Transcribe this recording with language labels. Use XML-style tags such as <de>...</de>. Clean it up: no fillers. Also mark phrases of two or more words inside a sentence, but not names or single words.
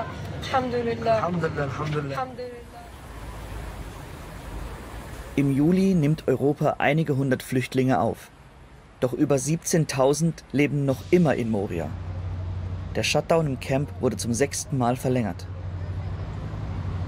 <ar>الحمد لله. الحمد لله الحمد لله. الحمد لله.</ar> <de>Im Juli nimmt Europa einige hundert Flüchtlinge auf. Doch über 17.000 leben noch immer in Moria. Der Shutdown im Camp wurde zum 6. Mal verlängert.</de>